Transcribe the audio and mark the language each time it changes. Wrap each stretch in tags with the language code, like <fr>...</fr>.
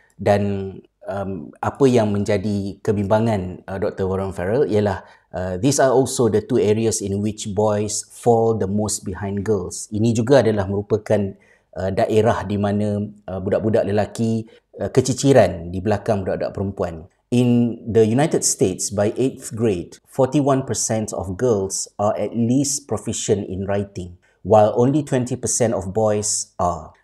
<ms>Dan apa yang menjadi kebimbangan Dr.</ms> <en>Warren Farrell ialah these are also the two areas in which boys fall the most behind girls.</en> <ms>Ini juga adalah merupakan daerah di mana budak-budak lelaki keciciran di belakang budak-budak perempuan.</ms> <en>In the United States, by 8th grade, 41% of girls are at least proficient in writing, while only 20% of boys are.</en>